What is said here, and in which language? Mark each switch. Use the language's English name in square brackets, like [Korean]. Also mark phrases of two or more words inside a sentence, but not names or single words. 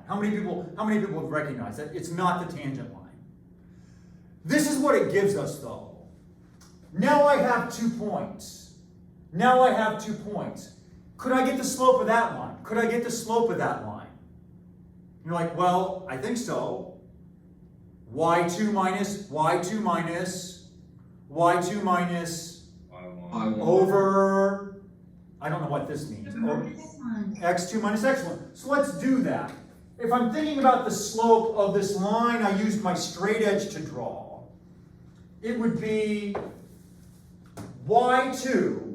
[English] How many people recognize that it's not the tangent line? This is what it gives us, though. Now I have 2 points. Now I have 2 points. Could I get the slope of that line? Could I get the slope of that line? You're like, well, I think so. y2 minus y2 minus y2 minus over, I don't know what this means. X2 minus x1. So let's do that. If I'm thinking about the slope of this line I used my straight edge to draw, it would be y2.